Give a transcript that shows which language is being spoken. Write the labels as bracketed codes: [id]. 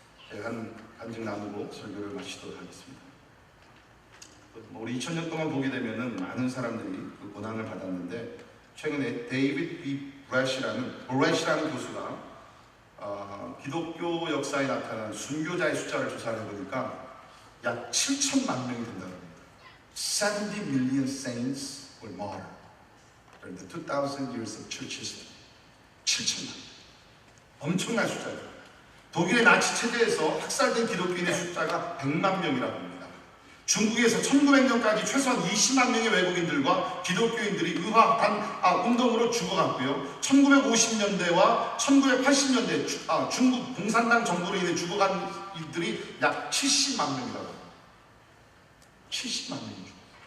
[ko] 제가 한 간증 나누고 설교를 마치도록 하겠습니다. 우리 2000년 동안 보게 되면은 많은 사람들이 그 고난을 받았는데 최근에 데이비드 B. 브래시라는 교수가 기독교 역사에 나타난 순교자의 숫자를 조사를 해보니까 약 7천만 명이 된다고 합니다. [en] 70 million saints were martyred during the 2000 years of church history. [ko] 7천만. 엄청난 숫자예요. 독일의 나치 체제에서 학살된 기독교인의 숫자가 100만 명이라고 합니다. 중국에서 1900년까지 최소한 20만 명의 외국인들과 기독교인들이 의화 운동으로 죽어갔고요. 1950년대와 1980년대 중국 공산당 정부로 인해 죽어간 이들이 약 70만 명이라고 합니다. 70만 명이 죽었어요.